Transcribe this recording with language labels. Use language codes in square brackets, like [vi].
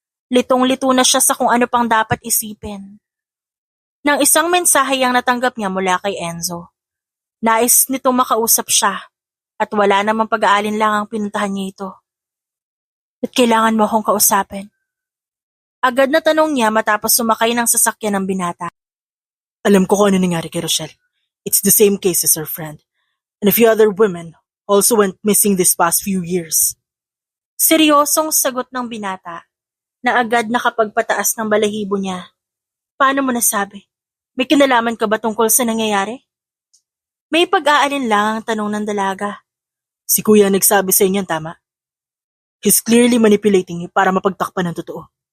[tl] Litong-lito na siya sa kung ano pang dapat isipin. Nang isang mensahe ang natanggap niya mula kay Enzo. Nais nitong makausap siya at wala namang pag-aalinlangang pinuntahan niya ito. At kailangan mo akong kausapin? Agad na tanong niya matapos sumakay ng sasakyan ng binata. Alam ko kung ano nangyari kay Rochelle. [en] It's the same case as her friend. And a few other women also went missing this past few years. [tl] Seryosong sagot ng binata na agad nakapagpataas ng balahibo niya. Paano mo nasabi? May kinalaman ka ba tungkol sa nangyayari? May pag-aalinlangang tanong ng dalaga. Si Kuya nagsabi sa inyo, tama? [en] He's clearly manipulating you [tl] para mapagtakpan ng totoo.